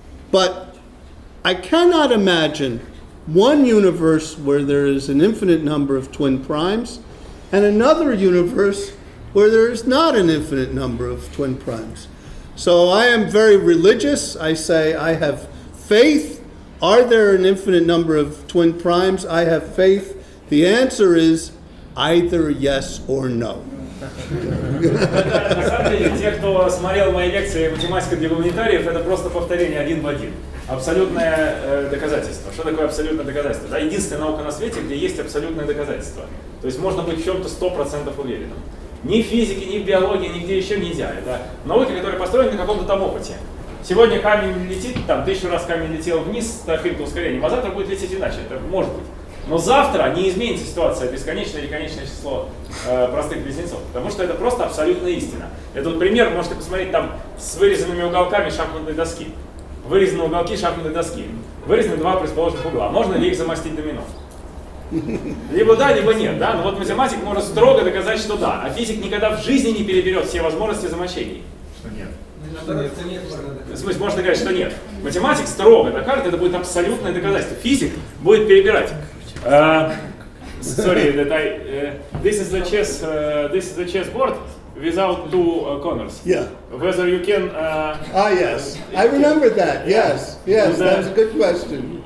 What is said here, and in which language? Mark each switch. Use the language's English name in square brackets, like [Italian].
[English] But I cannot imagine one universe where there is an infinite number of twin primes, and another universe where there is not an infinite number of twin primes. So I am very religious. I say I have faith. Are there an infinite number of twin primes? I have faith. The answer is either yes or no. [Russian] На самом деле, те, кто смотрел мои лекции «Математика для гуманитариев», это просто повторение один в один. Абсолютное доказательство. Что такое абсолютное доказательство? Да, единственная наука на свете, где есть абсолютное доказательство. То есть можно быть в чем-то 100% уверенным. Ни в физике, ни в биологии, нигде еще нельзя. Это науки, которые построены на каком-то там опыте. Сегодня камень летит, там 1000 раз камень летел вниз с каким-то ускорением, а завтра будет лететь иначе. Это может быть. Но завтра не изменится ситуация бесконечное или конечное число простых близнецов, потому что это просто абсолютная истина. Это вот пример, можете посмотреть там с вырезанными уголками шахматной доски. Вырезаны уголки шахматной доски. Вырезаны два противоположных угла. Можно ли их замостить домино? Либо да, либо нет. Да? Но вот математик может строго доказать, что да. А физик никогда в жизни не переберет все возможности замощений. Что нет. что нет. В смысле, можно говорить, что нет. Математик строго докажет, это будет абсолютное доказательство. Физик будет перебирать. [English] Sorry, that this is the chessboard without two corners. Yeah. Whether you can. Yes, I remember that. Yes, that was a good question.